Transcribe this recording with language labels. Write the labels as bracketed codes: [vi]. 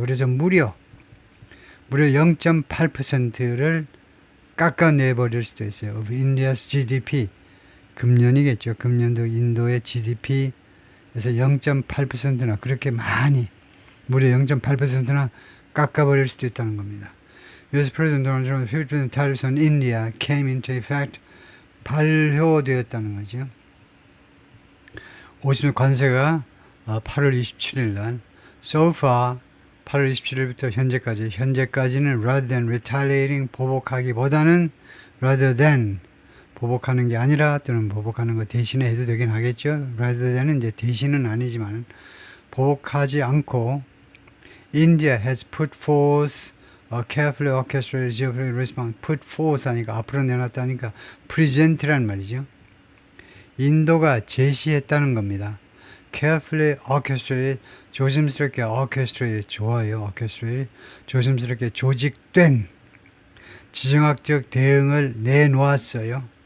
[ko] 그래서 무려 0.8%를 깎아내버릴 수도 있어요. [en] of India's GDP. [ko] 금년이겠죠. 금년도 인도의 GDP에서 0.8%나 그렇게 많이 무려 0.8%나 깎아버릴 수도 있다는 겁니다. [en] US President Donald Trump's 50% tariffs on India came into effect. [ko] 발효되었다는 거죠. 50% 관세가 8월 27일 날 [en] so far [ko] 8월 27일부터 현재까지는 [en] rather than retaliating [ko] 보복하기보다는 [en] rather than [ko] 보복하는 게 아니라 또는 보복하는 거 대신에 해도 되긴 하겠죠. [en] rather than은 [ko] 이제 대신은 아니지만 보복하지 않고 [en] India has put forth a carefully orchestrated geopolitical response. put forth [ko] 하니까 앞으로 내놨다니까 present란 말이죠. 인도가 제시했다는 겁니다. [en] carefully orchestrated, [ko] 조심스럽게 [en] orchestrated, [ko] 좋아요. orchestrated, 조심스럽게 조직된 지정학적 대응을 내놓았어요.